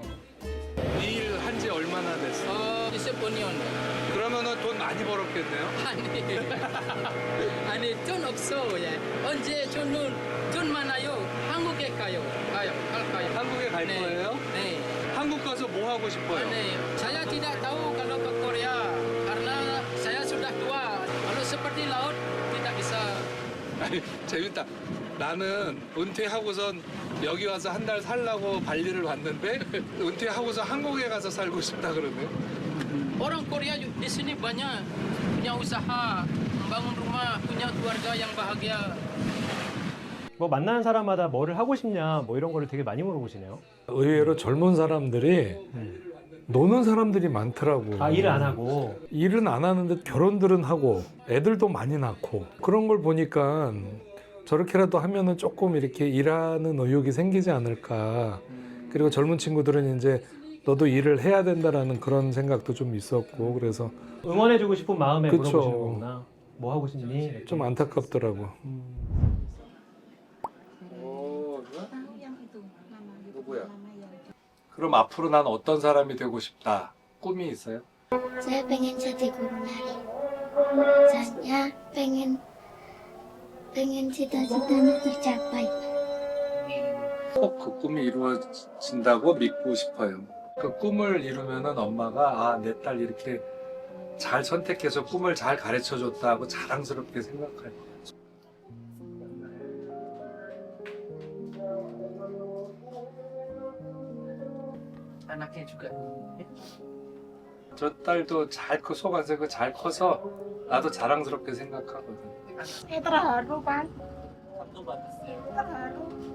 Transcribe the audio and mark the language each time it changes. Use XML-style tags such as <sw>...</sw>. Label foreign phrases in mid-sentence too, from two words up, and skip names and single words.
<ko>이 일 한 지 얼마나 됐어? 20분이요. 그러면은 돈 많이 벌었겠네요. 아니 돈 없어요. 언제 돈 많아요. 한국에 가요. 가요. 한국에 갈 네. 거예요? 네. 한국 가서 뭐 하고 싶어요? 네.</ko> <id>Saya tidak tahu kalau ke Korea karena saya sudah tua. Kalau seperti laut tidak bisa.</id> <ko>아니, 재밌다. 나는 은퇴하고선 여기 와서 한 달 살라고 발리를 왔는데 은퇴하고서 한국에 가서 살고 싶다 그러네.</ko> <id>Orang Korea di sini banyak punya usaha, membangun rumah, punya keluarga yang bahagia.</id> <ko>뭐 만나는 사람마다 뭐를 하고 싶냐 뭐 이런 거를 되게 많이 물어보시네요. 의외로 젊은 사람들이 노는 사람들이 많더라고. 아 일을 안 하고. 일은 안 하는데 결혼들은 하고 애들도 많이 낳고 그런 걸 보니까 저렇게라도 하면은 조금 이렇게 일하는 의욕이 생기지 않을까. 그리고 젊은 친구들은 이제 너도 일을 해야 된다라는 그런 생각도 좀 있었고 그래서 응원해주고 싶은 마음에 그쵸. 물어보시는 거구나. 뭐 하고 싶니? 이렇게. 좀 안타깝더라고. 누구야? 그럼 앞으로 난 어떤 사람이 되고 싶다. 꿈이 있어요?</ko> <id>Saya pengen jadi guru nari. Saya pengen cita-citanya tercapai.</id> <ko>꼭 그 꿈이 이루어진다고 믿고 싶어요. 그 꿈을 이루면은 엄마가 아, 내 딸 이렇게 잘 선택해서 꿈을 잘 가르쳐 줬다 하고 자랑스럽게 생각할 거예요.</ko> <id>Anaknya juga.</id> <ko>저 딸도 잘 속아서 잘 커서 나도 자랑스럽게 생각하거든.</ko> <id>Terharu, Pak. Satu batas ya. Terharu.</id>